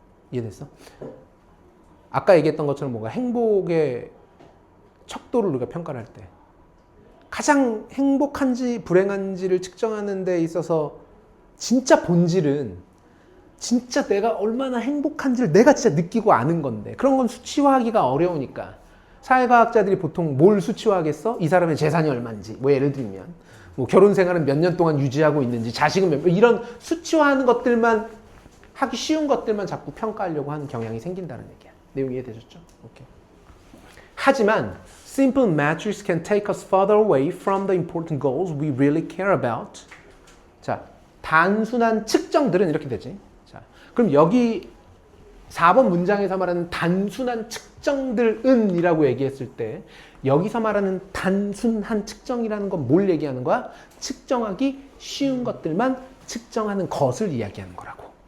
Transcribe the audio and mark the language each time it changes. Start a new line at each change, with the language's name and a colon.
Korean: 이해됐어? 아까 얘기했던 것처럼 뭔가 행복의 척도를 우리가 평가를 할 때 가장 행복한지 불행한지를 측정하는 데 있어서 진짜 본질은 진짜 내가 얼마나 행복한지를 내가 진짜 느끼고 아는 건데 그런 건 수치화하기가 어려우니까 사회과학자들이 보통 뭘 수치화하겠어? 이 사람의 재산이 얼마인지 뭐 예를 들면 뭐 결혼 생활은 몇 년 동안 유지하고 있는지 자식은 몇 이런 수치화하는 것들만 하기 쉬운 것들만 자꾸 평가하려고 하는 경향이 생긴다는 얘기야. 내용 이해되셨죠? 오케이. 하지만
English: simple metrics can take us further away from the important goals we really care about.
Korean: 자, 단순한 측정들은 이렇게 되지. 자, 그럼 여기 4번 문장에서 말하는 단순한 측정들은 이라고 얘기했을 때 여기서 말하는 단순한 측정이라는 건 뭘 얘기하는 거야? 측정하기 쉬운 것들만 측정하는 것을 이야기하는 거라고.